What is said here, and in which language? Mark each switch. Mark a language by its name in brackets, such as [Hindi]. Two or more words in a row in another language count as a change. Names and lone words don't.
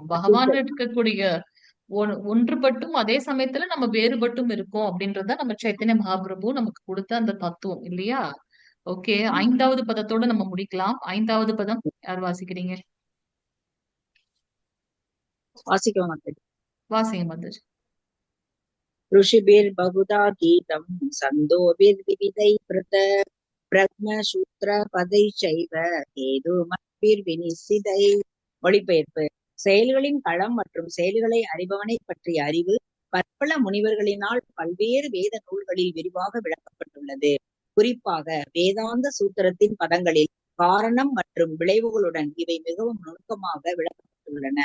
[Tamil] பகவான் இருக்கக்கூடிய ஒன்றுபட்டும் அதே சமயத்துல நம்ம வேறுபட்டும் இருக்கோம் அப்படின்றத நம்ம சைத்தன்ய மகாபிரபு நமக்கு கொடுத்த அந்த தத்துவம் இல்லையா? ஓகே, 5வது பதத்தோட நம்ம முடிக்கலாம். 5வது பதம் யார் வாசிக்கிறீங்க? வாசிக்க மாட்டேன். வாசிங்க மாதாஜி. [Sanskrit] ऋषिभिर् बहुधा गीतं छन्दोभिर्विविधैः पृथक् ब्रह्मसूत्र पदैश्चैव हेतुमद्भिर्विनिश्चितैः. [Tamil] மொழிபெயர்ப்பு. செயல்களின் களம் மற்றும் செயல்களை அறிபவனை பற்றிய அறிவு பற்பல முனிவர்களினால் பல்வேறு வேத நூல்களில் விரிவாக விளக்கப்பட்டுள்ளது. குறிப்பாக வேதாந்த சூத்திரத்தின் பதங்களில் காரணம் மற்றும் விளைவுகளுடன் இவை மிகவும் நுணுக்கமாக விளக்கப்பட்டுள்ளன.